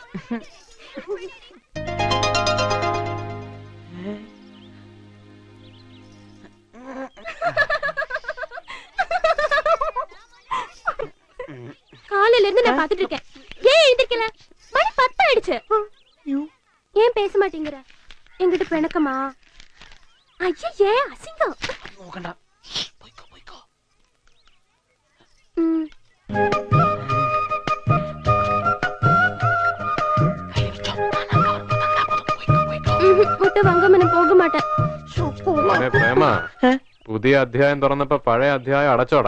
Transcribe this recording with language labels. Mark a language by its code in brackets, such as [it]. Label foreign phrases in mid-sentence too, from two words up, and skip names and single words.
[ta] காலையில இருந்து நான் பாத்துட்டு இருக்கேன். ஏன் எழுந்திருக்கல? மணி 10 ஆயிடுச்சு. ஏன் பேச மாட்டேங்கிற? என்கிட்ட பிணக்கமா? ஐயே அசிங்கம். [ml] നോക്കണ്ട. പോയിക്കോ പോയിക്കോ. മുട്ട വാങ്ങാൻ [ta] போக மாட்டேன். [ml] പ്രേമ, പുതിയ അധ്യായം തുറന്നപ്പോ പഴയ അധ്യായം അടച്ചോടാ.